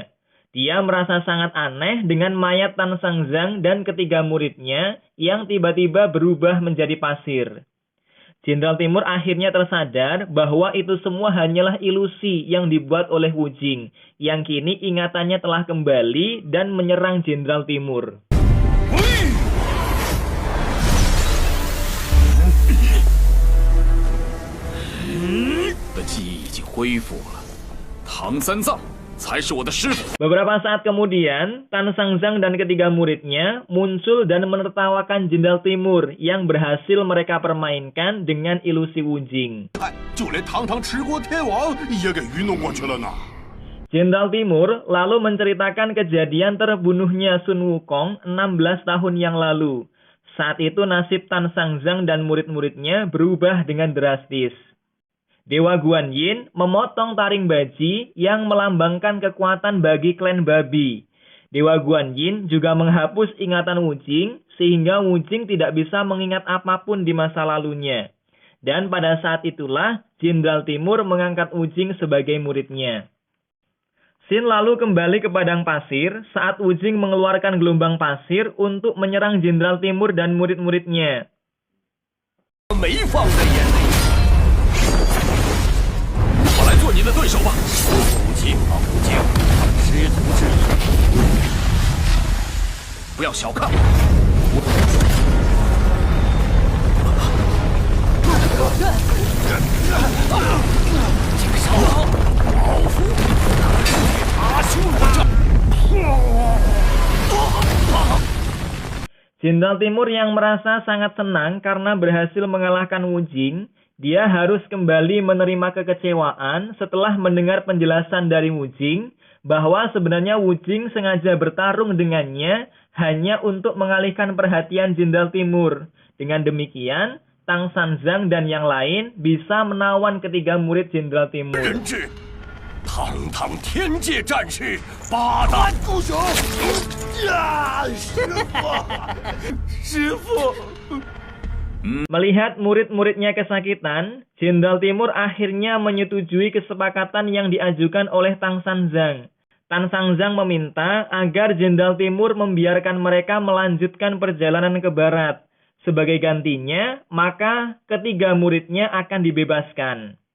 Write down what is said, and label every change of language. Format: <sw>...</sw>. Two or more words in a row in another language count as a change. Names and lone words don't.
<id>Dia merasa sangat aneh dengan mayat Tan Sangzang dan ketiga muridnya yang tiba-tiba berubah menjadi pasir. Jenderal Timur akhirnya tersadar bahwa itu semua hanyalah ilusi yang dibuat oleh Wu Jing, yang kini ingatannya telah kembali dan menyerang Jenderal Timur.</id> <zh>的记忆已经恢复了，唐三藏才是我的师傅。</zh> <id>Beberapa saat kemudian, Tan Sangzang dan ketiga muridnya muncul dan menertawakan Jenderal Timur yang berhasil mereka permainkan dengan ilusi Wu Jing.</id> <zh>就连堂堂持国天王也给愚弄过去了呢。</zh> <id>Jenderal Timur lalu menceritakan kejadian terbunuhnya Sun Wukong 16 tahun yang lalu. Saat itu nasib Tan Sangzang dan murid-muridnya berubah dengan drastis. Dewa Guanyin memotong taring baji yang melambangkan kekuatan bagi klan babi. Dewa Guanyin juga menghapus ingatan Wu Jing sehingga Wu Jing tidak bisa mengingat apapun di masa lalunya. Dan pada saat itulah Jenderal Timur mengangkat Wu Jing sebagai muridnya. Xin lalu kembali ke padang pasir saat Wu Jing mengeluarkan gelombang pasir untuk menyerang Jenderal Timur dan murid-muridnya.</id> <zh>没放在眼里，我来做你的对手吧。武经啊，武经，师徒之谊，不要小看我。这个小老老夫阿修罗掌。</zh> <id>Jenderal Timur yang merasa sangat senang karena berhasil mengalahkan Wu Jing, dia harus kembali menerima kekecewaan setelah mendengar penjelasan dari Wu Jing bahwa sebenarnya Wu Jing sengaja bertarung dengannya hanya untuk mengalihkan perhatian Jenderal Timur. Dengan demikian, Tang Sanzang dan yang lain bisa menawan ketiga murid Jenderal Timur.</id> <zh>人质，堂堂天界战士，八大孤雄。呀，师傅，师傅。</zh> <id>Melihat murid-muridnya kesakitan, Jenderal Timur akhirnya menyetujui kesepakatan yang diajukan oleh Tang Sanzang. Tang Sanzang meminta agar Jenderal Timur membiarkan mereka melanjutkan perjalanan ke barat. Sebagai gantinya, maka ketiga muridnya akan dibebaskan.</id>